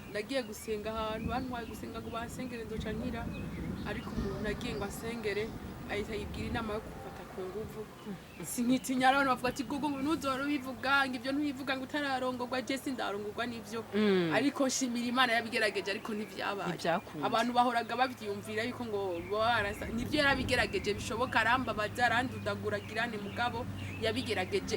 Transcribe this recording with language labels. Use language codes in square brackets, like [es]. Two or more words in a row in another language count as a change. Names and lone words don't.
[rn] ndagiye gusenga ahantu bantwaye gusenga ngo basengere ndoca nkira ariko umuntu nagiye ngo asengere ahita yibwira inama yo gufata ku nguvu sinkitinya abantu bavuga ati gogo ngo ntuzora ubivuga ngo ibyo ntubivuga ngo utararongorwa je sindarongorwa n'ivyo ariko nshimira Imana yabigerageje ariko ntivyabaye abantu bahoraga bavyumvira yuko ngo barasa nivyo yarabigerageje bishoboka arambabaza arandudaguragirane mugabo yabigerageje